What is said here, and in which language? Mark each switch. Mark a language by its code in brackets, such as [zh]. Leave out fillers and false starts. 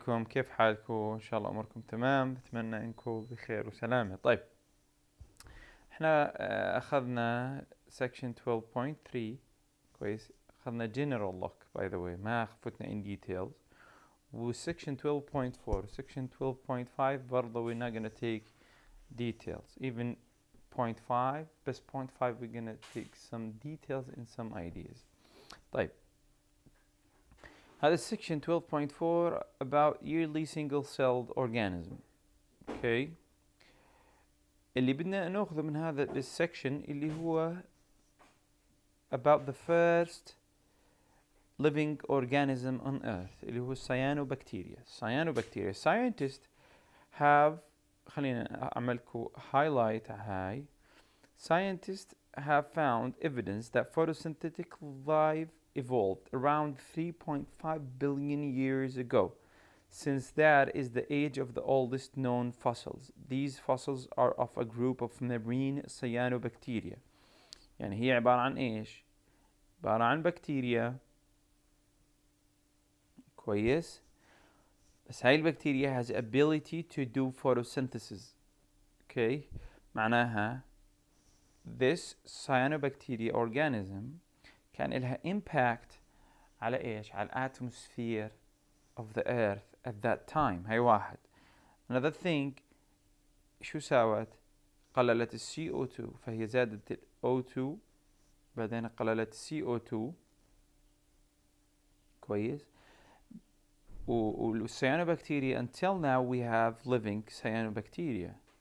[ar] كيف حالكم؟ إن شاء الله أموركم تمام. بتمنى إنكم بخير وسلامة. طيب إحنا أخذنا section 12.3 كويس. أخذنا [en] general look by the way، [ar] ما فتنا [en] in details. و section 12.4 section 12.5 [ar] برضه [en] we're not gonna take details even 0.5 [ar] بس [en] 0.5 we're gonna take some details and some ideas. [ar] طيب هذا [en] section 12.4 about yearly single-celled organism. okay. [ar] اللي بدنا ناخذه من هذا السكشن اللي هو [en] about the first living organism on earth [ar] اللي هو cyanobacteria. [en] cyanobacteria scientists have، [ar] خلينا أعملكم [en] highlight هاي. scientists have found evidence that photosynthetic life evolved around 3.5 billion years ago. Since that is the age of the oldest known fossils. These fossils are of a group of marine cyanobacteria. [ar] يعني هي عبارة عن إيش؟ عبارة عن بكتيريا كويس. بس هاي البكتيريا [en] has ability to do photosynthesis. okay. [ar] معناها [en] this cyanobacteria organism [ar] كان لها [en] impact [ar] على إيش؟ على الاتموسفير [en] of the earth at that time. [ar] هاي واحد. [en] another thing [ar] شو ساوت؟ قللت ال CO2 فهي زادت ال O2 بعدين قللت CO2 كويس. [en] والcyanobacteria until now we have living cyanobacteria.